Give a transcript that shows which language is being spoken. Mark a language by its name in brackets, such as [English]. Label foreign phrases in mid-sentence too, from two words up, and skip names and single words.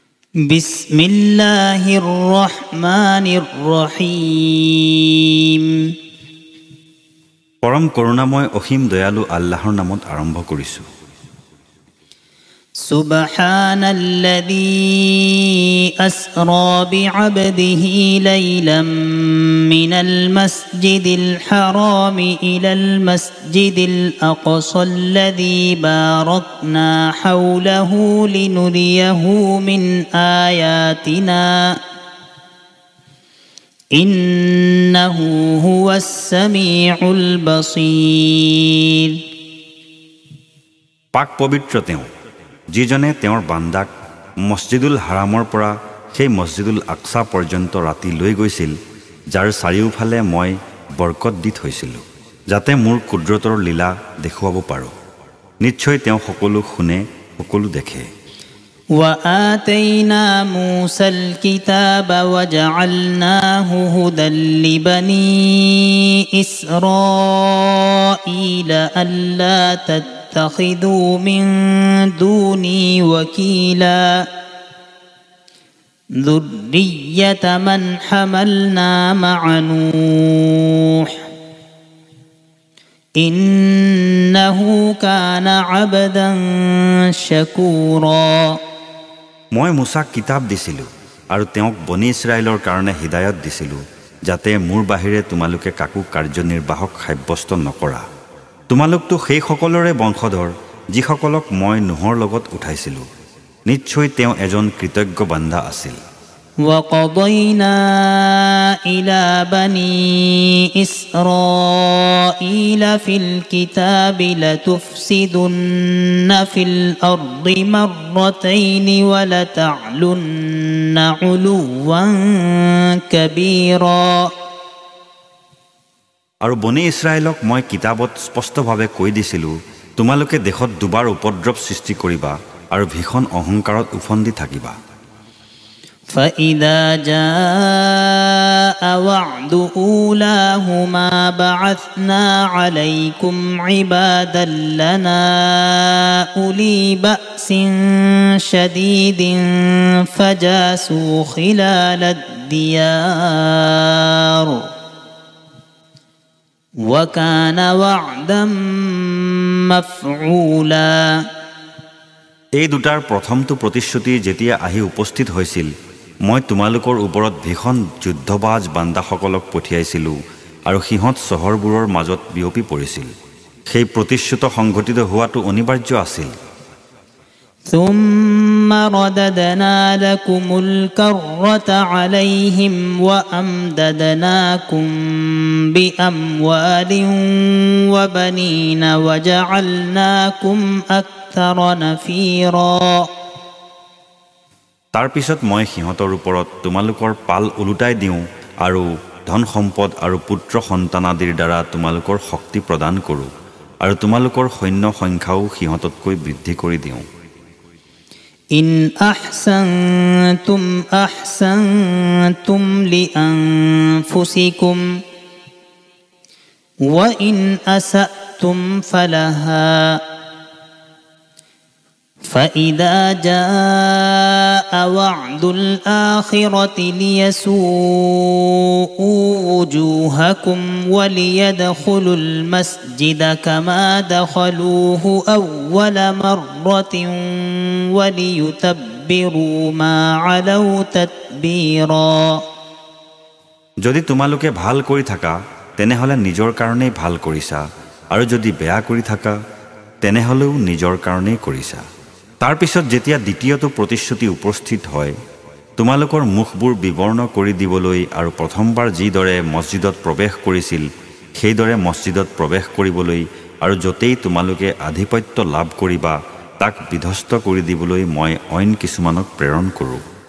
[Arabic] بسم الله الرحمن الرحيم. [Assamese] পৰম করুণাময় অসীম দয়ালু আল্লাহৰ নামত আৰম্ভ কৰিছো। [Arabic] سبحان الذي أسرى بعبده ليلا من المسجد الحرام إلى المسجد الأقصى الذي باركنا حوله لنريه من آياتنا إنه هو السميع البصير. [Assamese] পাক পবিত্ৰ তেওঁ, যিজনে তেওঁৰ বান্দাক মছজিদুল হাৰামৰ পৰা সেই মছজিদুল আকছা পৰ্যন্ত ৰাতি লৈ গৈছিল, যাৰ চাৰিওফালে মই বৰকত দি থৈছিলোঁ, যাতে মোৰ কুদৰতৰ লীলা দেখুৱাব পাৰোঁ। নিশ্চয় তেওঁ সকলো শুনে, সকলো দেখে। [Arabic] وآتينا موسى الكتاب وجعلناه هدى لبني إسرائيل ألا تتخذوا من دوني وكيلا ذرية من حملنا مع نوح إنه كان عبدا شكورا। [Assamese] মই মুছাক কিতাপ দিছিলোঁ আৰু তেওঁক বনি ইছৰাইলৰ কাৰণে হিদায়ত দিছিলোঁ, যাতে মোৰ বাহিৰে তোমালোকে কাকো কাৰ্যনিৰ্বাহক সাব্যস্ত নকৰা। তোমালোকতো সেই সকলৰে বংশধৰ যিসকলক মই নোহৰ লগত উঠাইছিলোঁ। নিশ্চয় তেওঁ এজন কৃতজ্ঞ বান্দা আছিল। [Arabic] وقضينا إلى بني إسرائيل في الكتاب لتفسدن في الأرض مرتين ولتعلن علوا كبيرا। [Assamese] আৰু বনি ইছৰাইলক মই কিতাপত স্পষ্টভাৱে কৈ দিছিলোঁ, তোমালোকে দেশত দুবাৰ উপদ্ৰৱ সৃষ্টি কৰিবা আৰু ভীষণ অহংকাৰত উফন্দি থাকিবা। [Arabic] فإذا جاء وعد أولاهما بعثنا عليكم عبادا لنا أولي بأس شديد فجاسوا خلال الديار وكان وعدا مفعولا। [Assamese] এই দুটাৰ প্ৰথমটো প্ৰতিশ্ৰুতি যেতিয়া আহি উপস্থিত হৈছিল, মই তোমালোকৰ ওপৰত ভীষণ যুদ্ধবাজ বান্দাসকলক পঠিয়াইছিলোঁ আৰু সিহঁত চহৰবোৰৰ মাজত বিয়পি পৰিছিল। সেই প্ৰতিশ্ৰুত সংঘটিত হোৱাটো অনিবাৰ্য আছিল। [Arabic] ثم رددنا لكم الكرة عليهم وأمددناكم بأموال وبنين وجعلناكم أكثر نفيرا। [Assamese] তাৰ পিছত মই সিহঁতৰ ওপৰত তোমালোকৰ পাল ওলোটাই দিওঁ আৰু ধন সম্পদ আৰু পুত্ৰ সন্তানাদিৰ দ্বাৰা তোমালোকৰ শক্তি প্ৰদান কৰোঁ আৰু তোমালোকৰ সৈন্য সংখ্যাও সিহঁততকৈ বৃদ্ধি কৰি দিওঁ। [Arabic] إن أحسنتم أحسنتم لأنفسكم وإن أسأتم فلها فإذا جاء وعد الآخرة ليسوءوا وجوهكم وليدخلوا المسجد كما دخلوه أول مرة وليتبروا ما علوا تتبيرا। [Assamese] যদি তোমালোকে ভাল কৰি থাকা তেনেহলে নিজৰ কাৰণেই ভাল কৰিছা, আৰু যদি বেয়া কৰি থাকা তেনেহলেও নিজৰ কাৰণেই কৰিছা। তাৰ পিছত যেতিয়া দ্বিতীয়টো প্ৰতিশ্ৰুতি উপস্থিত হয়, তোমালোকৰ মুখবোৰ বিবৰ্ণ কৰি দিবলৈ আৰু প্ৰথমবাৰ যিদৰে মছজিদত প্ৰৱেশ কৰিছিল সেইদৰে মছজিদত প্ৰৱেশ কৰিবলৈ আৰু য'তেই তোমালোকে আধিপত্য লাভ কৰিবা তাক বিধ্বস্ত কৰি দিবলৈ মই অইন কিছুমানক প্ৰেৰণ কৰোঁ।